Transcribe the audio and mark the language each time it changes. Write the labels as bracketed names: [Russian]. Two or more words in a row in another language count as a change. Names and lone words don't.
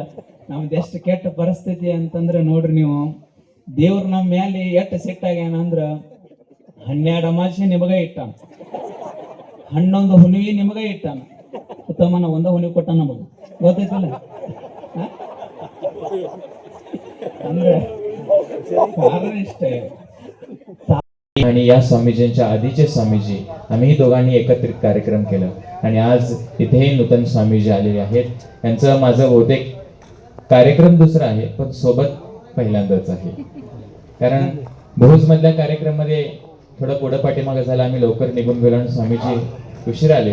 [Kannada] ನಮ್ದು ಎಷ್ಟು ಕೆಟ್ಟ ಪರಿಸ್ಥಿತಿ ಅಂತಂದ್ರೆ ನೋಡ್ರಿ ನೀವು, ದೇವ್ರ ನಮ್ಮ ಮೇಲೆ ಎಷ್ಟು ಸಿಟ್ಟಾಗ್ಯಾನಂದ್ರ 12 ಅಮಾಸೆ ನಿಮಗ ಇಟ್ಟಾನ, 11 ಹುಣ್ಣಿಮೆ ನಿಮಗ ಇಟ್ಟಾನ. ಉತ್ತಮನ ಒಂದ ಹುಣ್ಣಿಮೆ ಕೊಟ್ಟ ನಮಗ ಗೊತ್ತೈತಲ್ಲ. ಅಂದ್ರೆ ಕಾರಣ ಇಷ್ಟೇ. [Marathi] आणि या स्वामीजींच्या आधीचे स्वामीजी आम्ही दोघांनी एकत्रित कार्यक्रम केला आणि आज इथे नूतन स्वामीजी आलेले आहेत. यांचं माझं बहुतेक कार्यक्रम दुसरा आहे पण सोबत पहिल्यांदाच आहे. कारण भोज मधल्या कार्यक्रमामध्ये थोडं पुढं पाठीमागं झालं, आम्ही लवकर निघून गेलो आणि स्वामीजी उशीर आले.